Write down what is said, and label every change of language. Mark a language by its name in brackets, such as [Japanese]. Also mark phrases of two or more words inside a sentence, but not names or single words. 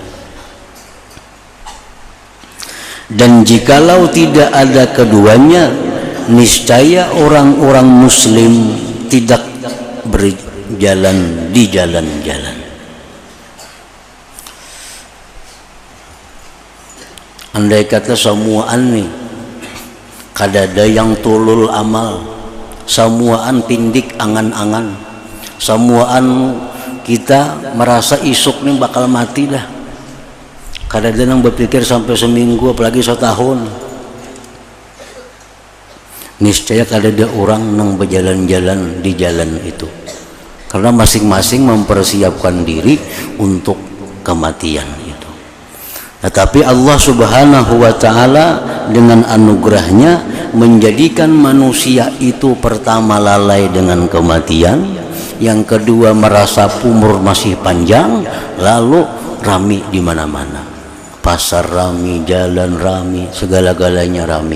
[Indonesian] Dan jikalau tidak ada keduanya, niscaya orang-orang muslim tidak berjalan di jalan-jalan. [Banjar] Andai kata semuaan nih, kadada yang [Arabic] tulul amal, [Banjar] semuaan tindik angan-angan, semuaan kita merasa isuk nih bakal mati dah. Kadada yang berpikir sampai seminggu, apalagi setahun. Niscaya kadada orang nang berjalan-jalan di jalan itu, karena masing-masing mempersiapkan diri untuk kematian itu. [Indonesian] Tetapi Allah [Arabic] Subhanahu wa Ta'ala [Indonesian] dengan anugerahnya menjadikan manusia itu pertama lalai dengan kematian, yang kedua merasa umur masih panjang, lalu rami di mana-mana, pasar rami, jalan rami, segala-galanya rami.